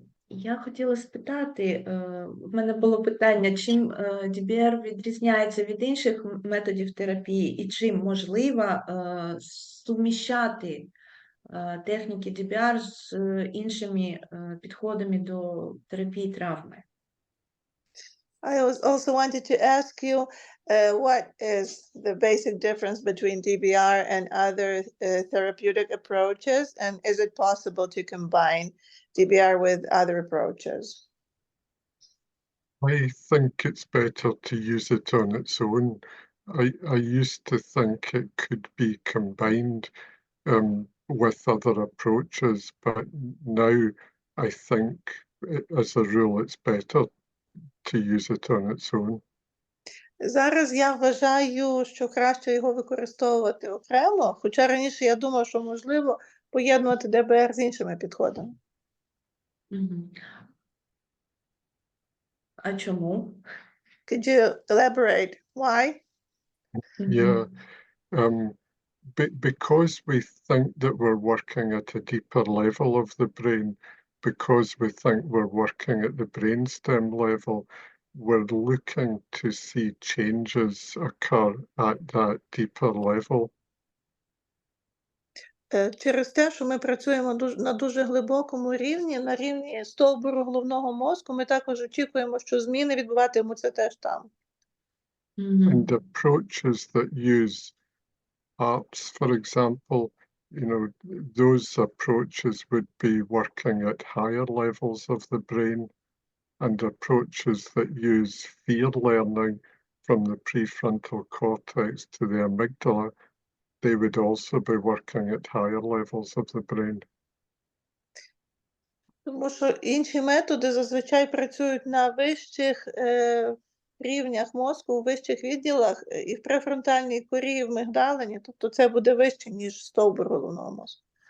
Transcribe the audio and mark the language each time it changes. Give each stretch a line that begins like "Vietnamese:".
Ukrainian: Я хотіла спитати, в мене було питання, чим DBR відрізняється від інших методів терапії і чим можливо суміщати техніки DBR з іншими підходами до терапії травми.
English: I also wanted to ask you what is the basic difference between DBR and other therapeutic approaches, and is it possible to combine DBR with other approaches? I think it's better to use it on its own. I used to think it could be combined with other approaches, but now I think, as a rule, it's better to use it on its own.
Ukrainian: Зараз я вважаю, що краще його використовувати окремо, хоча раніше я думав, що можливо поєднувати ДБР з іншими підходами. А чому?
English: Could you elaborate why? Yeah, because we think that we're working at a deeper level of the brain, because we think we're working at the brainstem level, we're looking to see changes occur at that deeper level.
Ukrainian: Через те, що ми працюємо на дуже глибокому рівні, на рівні стовбуру головного мозку, ми також очікуємо, що зміни відбуватимуться теж там.
English: And approaches that use arts, for example, those approaches would be working at higher levels of the brain, and approaches that use fear learning from the prefrontal cortex to the amygdala, they would also be working at higher levels of the brain.
Ukrainian: Тому що інші методи зазвичай працюють на вищих рівнях мозку, у вищих відділах, і в префронтальній корі, і в мигдалині, тобто це буде вище, ніж стовбур головного мозку.